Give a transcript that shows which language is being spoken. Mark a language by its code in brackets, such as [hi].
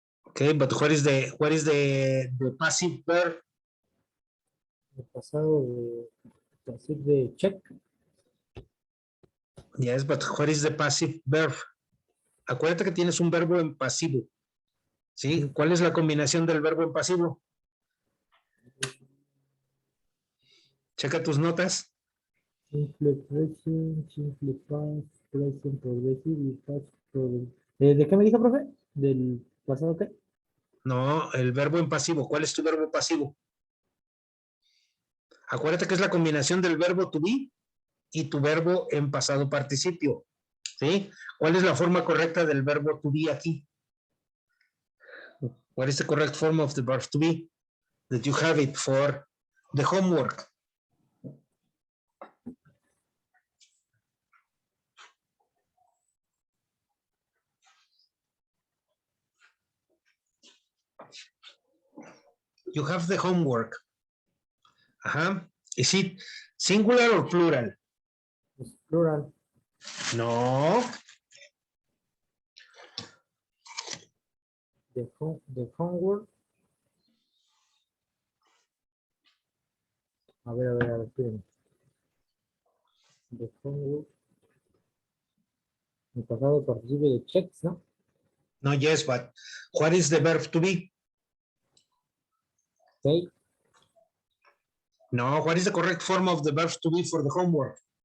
[en] Okay, but what is the passive verb? [es] el pasado de decir de check, [en] Yes, but what is the passive verb? [es] Acuérdate que tienes un verbo en pasivo. ¿Sí? Sí. ¿Cuál es la combinación del verbo en pasivo? Checa tus notas. simple present, simple past, present progressive y past progressive. ¿De qué me dijo, profe? ¿Del pasado qué? No, el verbo en pasivo. ¿Cuál es tu verbo pasivo? Acuérdate que es la combinación del verbo to be y tu verbo en pasado participio. ¿Sí? ¿Cuál es la forma correcta del verbo to be aquí? [en] What is the correct form of the verb to be? That you have it for the homework. You have the homework. Ajá. Is it singular or plural? [es] Es plural. No. De homework. A ver, espérenme. De homework. El pasado participe de checks, ¿no? [en] No, yes, but what is the verb to be? Okay. No, what is the correct form of the verb to be for the homework?